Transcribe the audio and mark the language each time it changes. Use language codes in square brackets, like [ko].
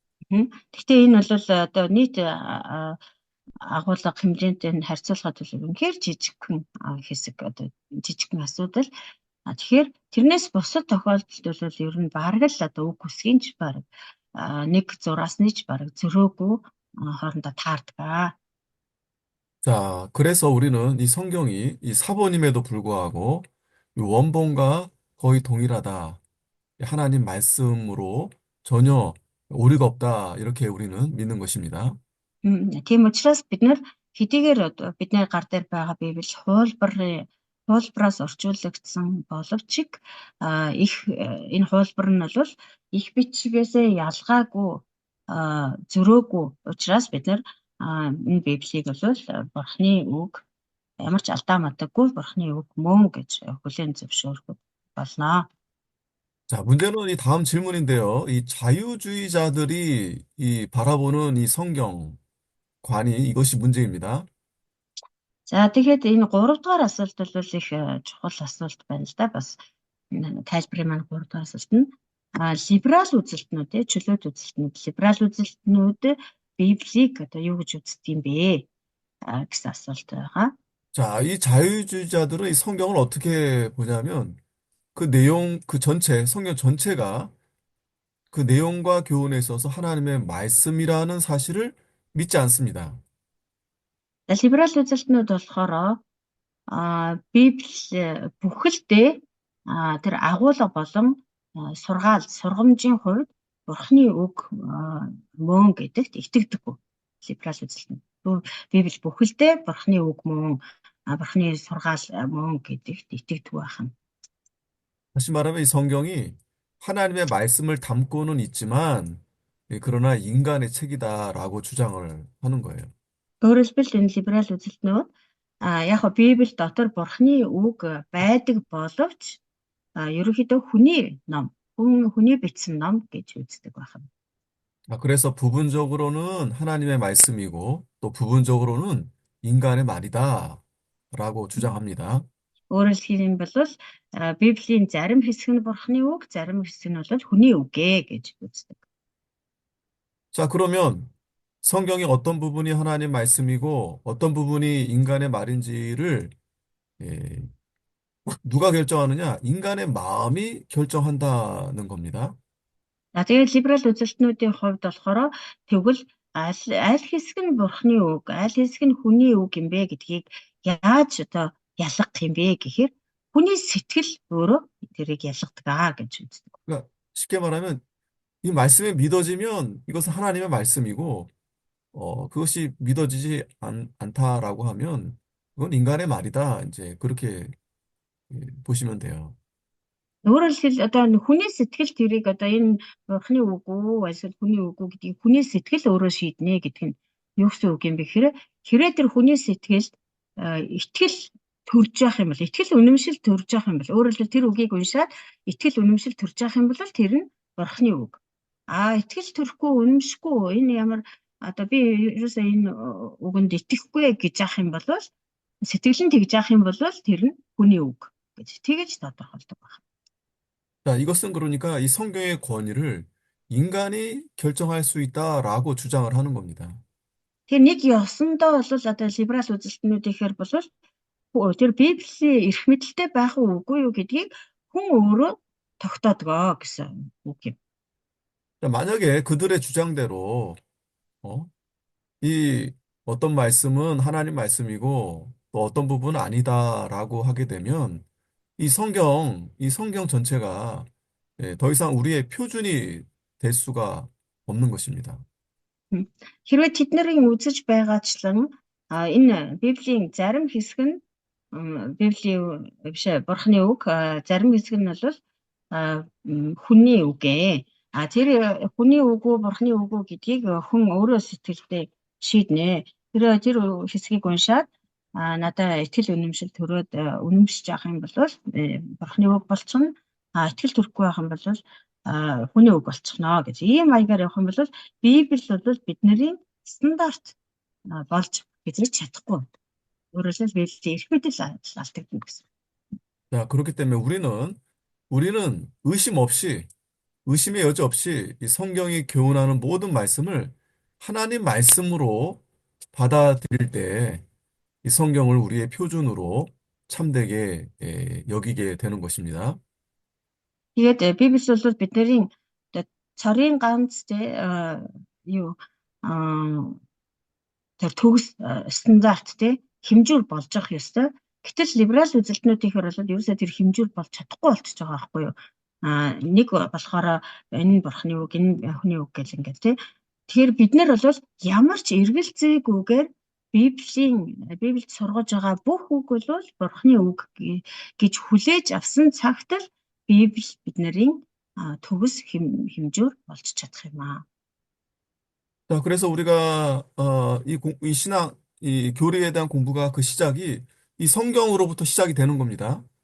[mn] Гэхдээ энэ бол одоо нийт агуулга хэмжээнд нь харьцуулахад бол үнэхээр жижигхэн хэсэг одоо жижигхэн асуудал. Тэгэхээр тэрнээс бусад тохиолдолд бол ер нь бараг л одоо үг үсгийн ч бараг нэг зураасны ч бараг зөрөөгүй хоорондоо таардаг. [ko] 자, 그래서 우리는 이 성경이 이 사본임에도 불구하고 이 원본과 거의 동일하다. 하나님 말씀으로 전혀 오류가 없다. 이렇게 우리는 믿는 것입니다. [mn] Тийм учраас бид нар хэдийгээр одоо бидний гар дээр байгаа Библи хуулбарын хуулбараас орчуулагдсан боловч их энэ хуулбар нь бол их бичгээсээ ялгаагүй зөрөөгүй учраас бид нар энэ Библийг бол Бурхны үг ямар ч алдаа мадаггүй Бурхны үг мөн гэж хүлээн зөвшөөрөх болно. [ko] 자, 문제는 이 다음 질문인데요. 이 자유주의자들이 이 바라보는 이 성경 관이 이것이 문제입니다. [mn] За тэгэхээр энэ 3 дугаар асуулт бол их чухал асуулт байна л да. Бас тайлбарын маань 3 дугаар асуулт нь либерал үзэлтнүүд чөлөөт үзэлтнүүд либерал үзэлтнүүд Библийг одоо юу гэж үздэг юм бэ гэсэн асуулт байгаа. [ko] 자, 이 자유주의자들은 이 성경을 어떻게 보냐면 그 내용, 그 전체, 성경 전체가 그 내용과 교훈에 있어서 하나님의 말씀이라는 사실을 믿지 않습니다. [mn] Либерал үзэлтнүүд болохоор Библи бүхэлдээ тэр агуулга болон сургамжийн хувьд Бурхны үг мөн гэдэгт итгэдэггүй. Либерал үзэлтнүүд. Библи бүхэлдээ Бурхны үг мөн, Бурхны сургаал мөн гэдэгт итгэдэг байна. [ko] 다시 말하면 이 성경이 하나님의 말씀을 담고는 있지만, 그러나 인간의 책이다라고 주장을 하는 거예요. [mn] Өөрөөр хэлбэл энэ либерал үзэлтнүүд яг хөө Библи дотор Бурхны үг байдаг боловч ерөнхийдөө хүний бичсэн ном гэж үздэг байна. [ko] 그래서 부분적으로는 하나님의 말씀이고 또 부분적으로는 인간의 말이다라고 주장합니다. [mn] Өөрөөр хэлбэл Библийн зарим хэсэг нь Бурхны үг, зарим хэсэг нь бол хүний үг гэж үздэг. [ko] 자, 그러면 성경의 어떤 부분이 하나님 말씀이고 어떤 부분이 인간의 말인지를 예, 누가 결정하느냐? 인간의 마음이 결정한다는 겁니다. [mn] Тэгээд либерал үзэлтнүүдийн хувьд болохоор тэгвэл аль хэсэг нь Бурхны үг, аль хэсэг нь хүний үг юм бэ гэдгийг яаж одоо ялгах юм бэ гэхээр хүний сэтгэл өөрөө тэрийг ялгадаг гэж үздэг. [ko] 그러니까 쉽게 말하면 이 말씀이 믿어지면 이것은 하나님의 말씀이고 그것이 믿어지지 않다라고 하면 그건 인간의 말이다. 이제 그렇게 보시면 돼요. [mn] Өөрөөр хэлбэл одоо хүний сэтгэл тэрийг одоо энэ Бурхны үг үү, эсвэл хүний үг үү гэдгийг хүний сэтгэл өөрөө шийднэ гэдэг нь юу гэсэн үг юм бэ гэхээр хэрэг тэр хүний сэтгэл итгэл төрж явах юм бол итгэл үнэмшил төрж явах юм бол өөрөөр хэлбэл тэр үгийг уншаад итгэл үнэмшил төрж явах юм бол тэр нь Бурхны үг. Итгэл төрөхгүй үнэмшихгүй энэ ямар одоо би ерөөсөө энэ үгэнд итгэхгүй гэж яах юм бол сэтгэл нь тэгж яах юм бол тэр нь хүний үг гэж тэгэж тодорхойлдог байна. [ko] 자, 이것은 그러니까 이 성경의 권위를 인간이 결정할 수 있다라고 주장을 하는 겁니다. [mn] Тэгэхээр нэг ёсондоо бол одоо либерал үзэлтнүүдийнхээр бол тэр Библийн эрх мэдэлтэй байх уугүй юу гэдгийг хүн өөрөө тогтоодгоо гэсэн үг юм. [ko] 자, 만약에 그들의 주장대로 이 어떤 말씀은 하나님 말씀이고 또 어떤 부분은 아니다라고 하게 되면 이 성경 전체가 더 이상 우리의 표준이 될 수가 없는 것입니다. [mn] Хэрвээ тэднэрийн үзэж байгаачлан энэ Библийн зарим хэсэг нь Библийн биш Бурхны үг, зарим хэсэг нь бол хүний үг ээ. Тэр хүний үг үү, Бурхны үг үү гэдгийг хүн өөрөө сэтгэлдээ шийднэ. Тэр хэсгийг уншаад надад итгэл үнэмшил төрөөд үнэмшиж явах юм бол Бурхны үг болчихно. Итгэл төрөхгүй байх юм бол хүний үг болчихно гэж. Ийм маягаар явах юм бол Библи бол бидний стандарт болж бидрэж чадахгүй. Өөрөөр хэлбэл Библийн эрх мэдэл алдагдана гэсэн. [ko] 자, 그렇기 때문에 우리는 의심의 여지 없이 이 성경이 교훈하는 모든 말씀을 하나님 말씀으로 받아들일 때 이 성경을 우리의 표준으로 참되게 여기게 되는 것입니다. [mn] Тэгээд Библи бол бидний цорын ганц юу тэр төгс стандарт хэмжүүр болж явах ёстой. Гэтэл либерал үзэлтнүүдийнхээр бол ерөөсөө тэр хэмжүүр болж чадахгүй болчихж байгаа байхгүй юу? Нэг болохоор энэ Бурхны үг, энэ хүний үг гэл ингээд тэгэхээр бид нар бол ямар ч эргэлзээгүйгээр Библиэд сургаж байгаа бүх үг бол Бурхны үг гэж хүлээж авсан цагт л Библи биднэрийн төгс хэмжүүр болж чадах юм аа. [ko] 자, 그래서 우리가 이 신앙, 이 교리에 대한 공부가 그 시작이 이 성경으로부터 시작이 되는 겁니다.